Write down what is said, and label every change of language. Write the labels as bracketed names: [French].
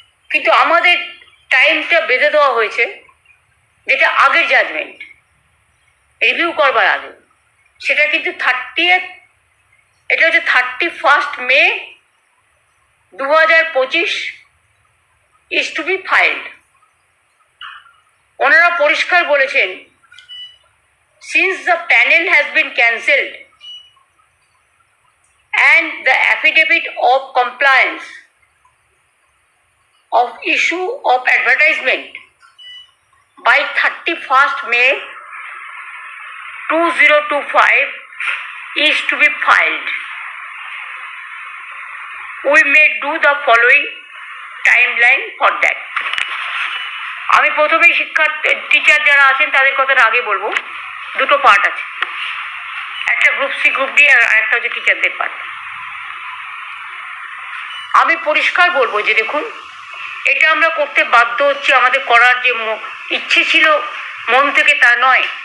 [Bangla] কিন্তু আমাদের টাইমটা বেঁধে দেওয়া হয়েছে, যেটা আগের জাজমেন্ট রিভিউ করবার আগে, সেটা কিন্তু 30th, এটা হচ্ছে 31st May 2025 [English] Is to be filed. [Bangla] ওনারা পরিষ্কার বলেছেন, [English] since the panel has been cancelled and the affidavit of compliance of issue of advertisement by 31st May 2025 is to be filed, we may do the following timeline for that. [Bangla] আমি প্রথমেই teacher যারা আছেন তাদের কথাটা আগে বলবো। দুটো part আছে, একটা গ্রুপ সি গ্রুপ ডি আর একটা হচ্ছে টিচারদের পার্ট। আমি পরিষ্কার বলবো যে দেখুন, এটা আমরা করতে বাধ্য হচ্ছি, আমাদের করার যে ইচ্ছে ছিল মন থেকে তা নয়।